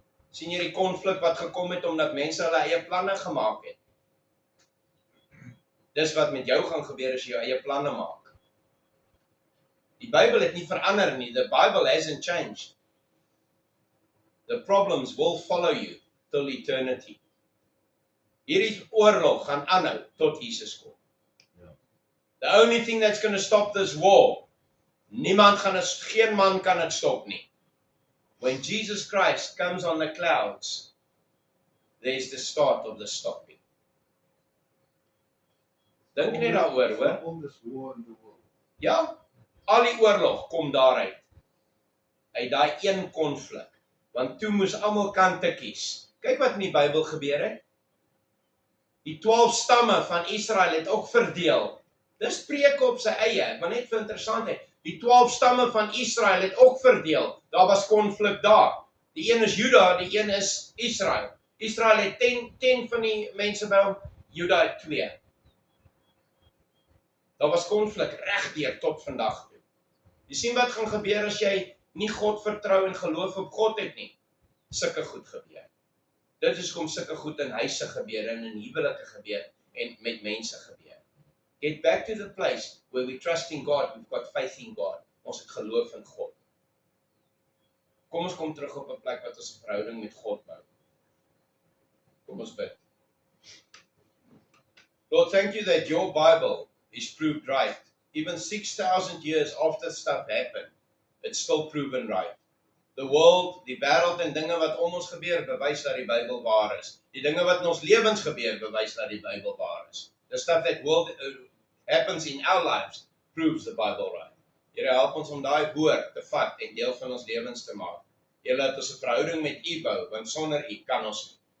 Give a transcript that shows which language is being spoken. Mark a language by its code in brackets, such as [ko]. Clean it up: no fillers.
[af] Sien jy die konflik wat gekom het omdat mense hulle eie planne gemaak het? Dis wat met jou gaan gebeur as jy jou eie planne maak. Die Bybel het nie verander nie. [en] The Bible hasn't changed. The problems will follow you till eternity. [af] Hierdie oorlog gaan aanhou tot Jesus kom. Ja. [en] The only thing that's going to stop this war, [af] geen man kan dit stop nie. [en] When Jesus Christ comes on the clouds, there's the start of the stopping. [af] Dink net daaroor, hoor. [en] All this war in the world. [af] Ja, al die oorlog kom daaruit. Uit daai een konflik. Want toe moes almal kante kies. Kyk wat in die Bybel gebeur het. Die 12 stamme van Israel het ook verdeel. Dis preke op sy eie, maar net vir interessantheid. Die 12 stamme van Israel het ook verdeel. Daar was konflik daar. Die een is Juda, die een is Israel. Israel het 10 van die mense by hom, Juda het 2. Daar was konflik regdeur tot vandag toe. Jy sien wat gaan gebeur as jy nie God vertrou en geloof op God het nie. Sulke goed gebeur. Dit is kom sulke goed in huise gebeur en in huwelike gebeur en met mense gebeur. [en] Get back to the place where we trust in God, we've got faith in God. [af] Ons het geloof in God. Kom ons kom terug op 'n plek wat ons 'n verhouding met God bou. Kom ons bid. [en] Lord, thank you that your Bible is proved right. Even 6,000 years after stuff happened, it's still proven right. The world, [af] die wêreld en dinge wat om ons gebeur, bewys dat die Bybel waar is. Die dinge wat in ons lewens gebeur, bewys dat die Bybel waar is. [en] The stuff that happens in our lives proves the Bible right. [af] Here, help ons om daai woord te vat en deel van ons lewens te maak. Here, laat ons 'n verhouding met U bou, want sonder U kan ons nie.